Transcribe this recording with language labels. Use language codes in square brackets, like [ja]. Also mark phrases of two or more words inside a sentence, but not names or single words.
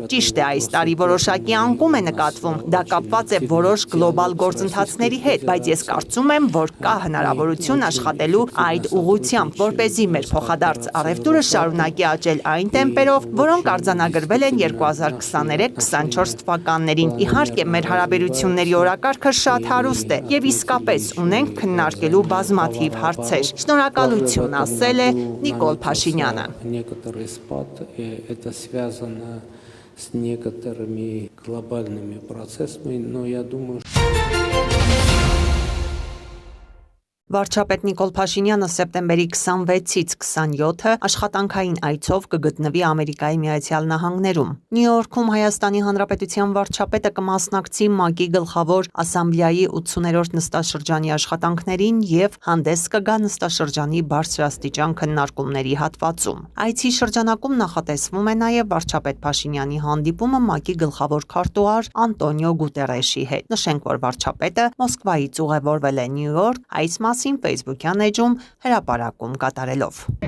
[hy] Ճիշտ է, այս տարի որոշակի անկում է նկատվում։ Դա կապված է որոշ գլոբալ գործընթացների հետ, բայց ես կարծում եմ, որ կա հնարավորություն աշխատելու այդ ուղղությամբ, որպեսզի մեր փոխադարձ առևտուրը շարունակի աճել այն տեմպերով, որոնք արձանագրվել են 2023-24 թվականներին։ Իհարկե, մեր հարաբերությունների օրակարգը շատ հարուստ է եւ իսկապես ունենք քննարկելու բազմաթիվ հարցեր։ Շնորհակալություն, ասել է Նիկոլ Փաշինյանը։ [ru] Некоторый спад, и это связано с некоторыми глобальными процессами, но я думаю, [hy] Վարչապետ Նիկոլ Փաշինյանը սեպտեմբերի 26-ից 27-ը աշխատանքային այցով կգտնվի Ամերիկայի Միացյալ Նահանգներում։ Նյու Յորքում Հայաստանի Հանրապետության վարչապետը կմասնակցի ՄԱԿ-ի գլխավոր ասամբլեայի 80-րդ նստաշրջանի աշխատանքներին եւ հանդես կգա նստաշրջանի բարձրաստիճան քննարկումների հատվածում։ Այցի շրջանակում նախատեսվում է նաեւ վարչապետ Փաշինյանի հանդիպումը ՄԱԿ-ի գլխավոր քարտուղար Անտոնիո Գուտերեշի հետ։ Նշենք, որ վարչապետը Մոսկվայից ուղևորվել է Նյու Յորք, այս Facebook-յան էջում հրապարակում կատարելով։